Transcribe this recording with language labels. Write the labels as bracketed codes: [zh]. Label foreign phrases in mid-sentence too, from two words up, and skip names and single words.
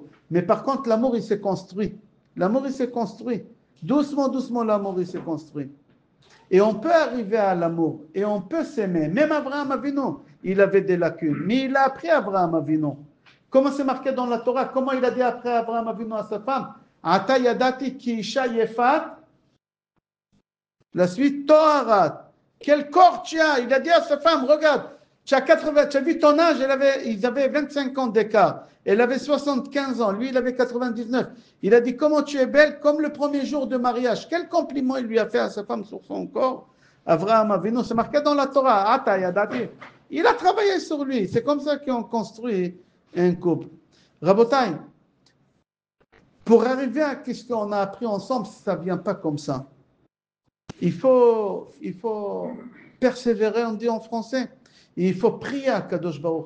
[fr] Mais par contre, l'amour, il s'est construit. L'amour, il s'est construit. Doucement, doucement, l'amour, il s'est construit. Et on peut arriver à l'amour. Et on peut s'aimer. Même Abraham Avinu, il avait des lacunes. Mais il a appris Abraham Avinu. Comment c'est marqué dans la Torah? Comment il a dit après Abraham Avinu à sa femme? [he] עתה ידעתי כי אשה יפת. [fr] La suite, Toharat. Quel corps tu as? Il a dit à sa femme, regarde, tu as vu ton âge, ils avaient 25 ans d'écart. Elle avait 75 ans, lui il avait 99. Il a dit, comment tu es belle, comme le premier jour de mariage. Quel compliment il lui a fait à sa femme sur son corps? Abraham Avinu, c'est marqué dans la Torah. [he] עתה ידעתי. [fr] Il a travaillé sur lui. C'est comme ça qu'on construit un couple. Rabotai, pour arriver à ce qu'on a appris ensemble, ça ne vient pas comme ça. Il faut persévérer, on dit en français. Il faut prier à [he] קדוש ברוך הוא.